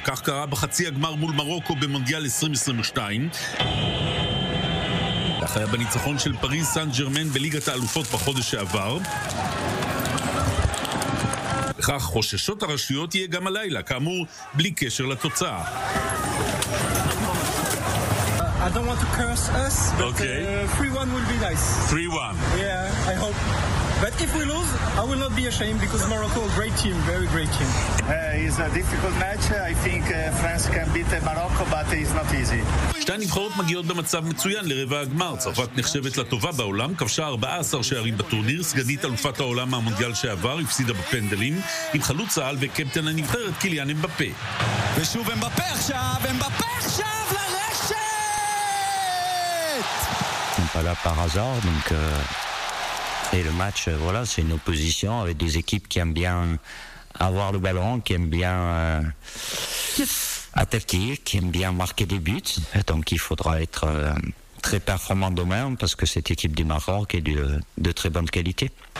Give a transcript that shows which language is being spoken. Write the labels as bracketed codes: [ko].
[he] כך קרה בחצי הגמר מול מרוקו במונדיאל 2022. כך היה בניצחון של פריז סן ג'רמן בליגת האלופות בחודש שעבר. וכך חוששות הרשויות יהיה גם הלילה, כאמור, בלי קשר לתוצאה. [en] I don't want to curse us, but okay. 3-1 would be nice. 3-1. Yeah, I hope. But if we lose, I will not be ashamed, because Morocco, great team, very great team. It's a difficult match. I think France can beat Morocco, but it's not easy. [he] שתי הנבחרות מגיעות במצב מצוין לרבע הגמר. צרפת נחשבת לטובה בעולם, כבשה 14 שערים בטורניר, סגנית אלופת העולם מהמונדיאל שעבר, הפסידה בפנדלים, עם חלוץ העל וקפטן הנבחרת קיליאן אמבפה. ושוב אמבפה עכשיו, אמבפה עכשיו לרשת! [fr] Voilà, par hasard, donc... Et le match, voilà, c'est une opposition avec des équipes qui aiment bien avoir le ballon, qui aiment bien attaquer, qui aiment bien marquer des buts. Et donc il faudra être très performant demain, parce que cette équipe du Maroc est de très bonne qualité.